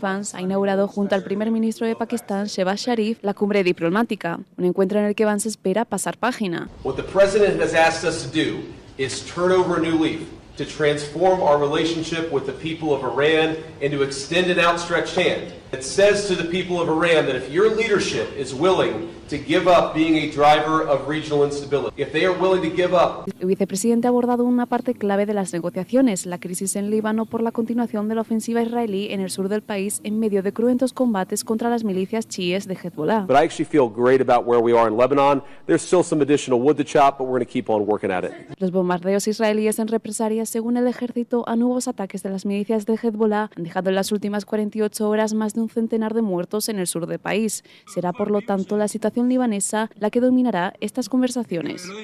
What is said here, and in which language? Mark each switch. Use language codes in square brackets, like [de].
[es] Vance, ha inaugurado junto al primer ministro de Pakistán, Shehbaz Sharif, la cumbre diplomática, un encuentro en el que Vance espera pasar página. [en] What the president has asked us to do is turn over a new leaf, to transform our relationship with the people of Iran and to extend an outstretched hand. It says to the people of Iran that if your leadership is willing to give up being a driver of regional instability, if they are willing to give up. [es] El vicepresidente ha abordado una parte clave de las negociaciones, la crisis en Líbano por la continuación de la ofensiva israelí en el sur del país en medio de cruentos combates contra las milicias chiíes de Hezbollah. [en] But I actually feel great about where we are in Lebanon. There's still some additional wood to chop, but we're going to keep on working at it. [es] Los bombardeos israelíes en represalia, según el ejército, a nuevos ataques de las milicias de Hezbollah han dejado en las últimas 48 horas más de un centenar de muertos en el sur del país. Será, por lo tanto, la situación libanesa la que dominará estas conversaciones.